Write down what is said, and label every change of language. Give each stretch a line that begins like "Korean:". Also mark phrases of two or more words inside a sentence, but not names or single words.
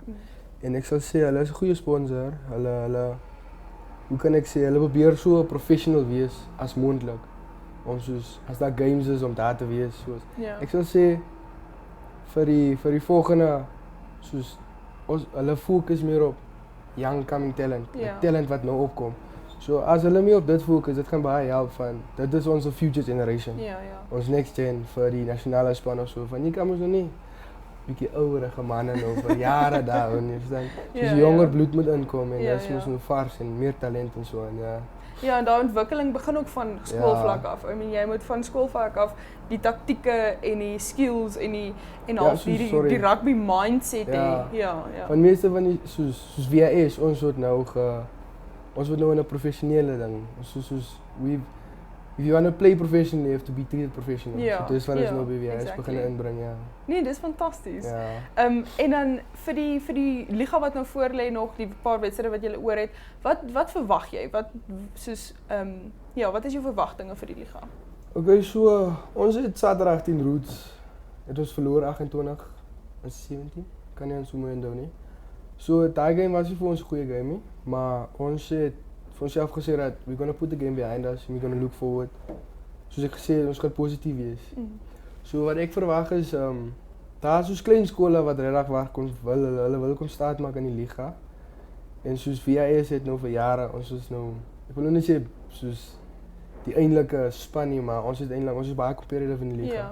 Afrikaans: En ek sal sê hulle is 'n goeie sponsor. Hulle hoe kan ek sê, hulle probeer so professional wees as moontlik. Om soos as daar games is om daar te wees soos. Ja. Ek sal sê vir die volgende soos hulle fokus meer op
English: young coming talent,
Afrikaans: talent wat nou opkom. So as hulle meer op dit fokus, dit gaan baie help van dit is ons
English: future generation.
Afrikaans: Ja. Ons
English: next gen
Afrikaans: vir die nasionale span of so van jy kan mos nog nie bietjie ouerige manne nou vir jare daar en jy verstaan. Soos jonger bloed moet inkom en dis mos nou vars en meer talent en so en ja. Ja, en daai ontwikkeling begin ook van skoolvlak af.
English: I mean
Afrikaans: jy moet van skoolvlak af die taktieke en die skills en half die
English: rugby mindset
Afrikaans: hê. Ja. Want meeste van die soos WAS ons word nou in 'n professionele ding.
English: Soos if you want to play professionally, you have to be treated professional.
Afrikaans: Ja, so dis wat ons nou by WAS begin inbring, ja. Nee, dis fantasties. Ja. En dan vir die liga wat nou voor lê nog, die paar wedstryde wat jy oor het, wat verwag jy? Wat soos wat is jou verwagtinge vir die liga? Okay, so ons het Saterdag 10 Roots. Het ons verloor 28-17. Kan nie aan so mooi onthou nie. So daai game was nie vir ons 'n goeie game nie, maar ons het vir onsself gesê dat
English: we're going to put the game behind us and we're going to look forward.
Afrikaans: Soos ek gesê het, ons gaan positief wees. So wat ek verwag is daar is soos klein skole wat regtig hulle wil kom staat maak in die liga. En soos VAS het nou vir jare, ons is nou ek wil nou nie sê soos die eintlike span nie, maar ons is baie competitive in die liga.